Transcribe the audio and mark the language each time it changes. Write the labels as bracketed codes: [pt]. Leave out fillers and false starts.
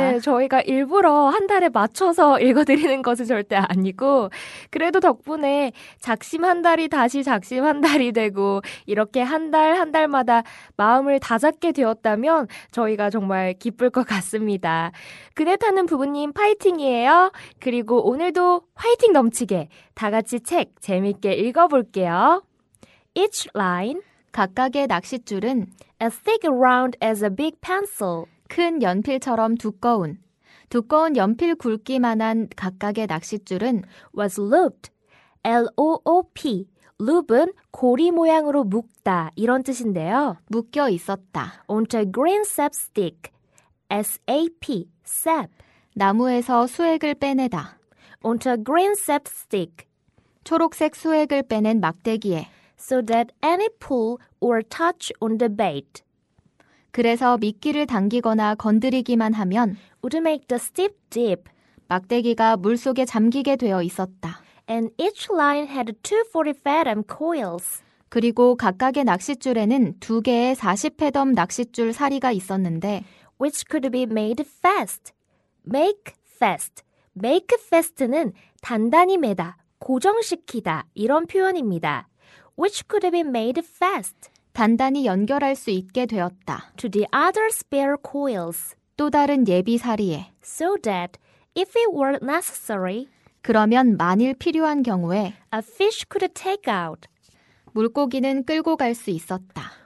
[ko] 네, 저희가 일부러 한 달에 맞춰서 읽어드리는 것은 절대 아니고 그래도 덕분에 작심 한 달이 다시 작심 한 달이 되고 이렇게 한 달 한 달마다 마음을 다잡게 되었다면 저희가 정말 기쁠 것 같습니다. 그네 타는 부부님 파이팅이에요. 그리고 오늘도 화이팅 넘치게 다 같이 책 재밌게 읽어볼게요. [en] Each line, [ko] 각각의 낚싯줄은 [en] as thick around as a big pencil. [ko] 큰 연필처럼 두꺼운 연필 굵기만한 각각의 낚싯줄은 [en] was looped, L-O-O-P. [ko] loop은 고리 모양으로 묶다 이런 뜻인데요. 묶여 있었다. [en] onto a green sap stick, S-A-P, sap. [ko] 나무에서 수액을 빼내다. [en] onto a green sap stick, [ko] 초록색 수액을 빼낸 막대기에. [en] so that any pull or touch on the bait [ko] 그래서 미끼를 당기거나 건드리기만 하면 [en] would make the steep dip. [ko] 막대기가 물속에 잠기게 되어 있었다. [en] And each line had two 40-fathom coils. [ko] 그리고 각각의 낚싯줄에는 2개의 40회덤 낚싯줄 사리가 있었는데 [en] which could be made fast. make fast. make fast [ko] 는 단단히 매다, 고정시키다 이런 표현입니다. [en] which could be made fast [ko] 단단히 연결할 수 있게 되었다. [en] to the other spare coils. [ko] 또 다른 예비 사리에. [en] so that if it were necessary, [ko] 그러면 만일 필요한 경우에 [en] a fish could take out [ko] 물고기는 끌고 갈 수 있었다.